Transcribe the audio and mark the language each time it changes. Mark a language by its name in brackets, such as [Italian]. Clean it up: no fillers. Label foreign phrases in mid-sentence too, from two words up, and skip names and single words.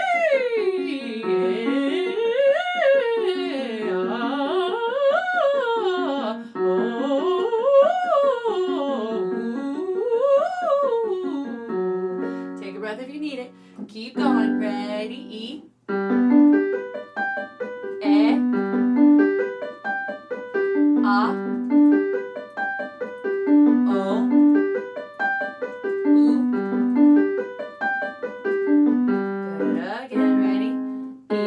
[English] Take a breath if you need it. Keep going. Ready, E. E. A. Good. Again, ready?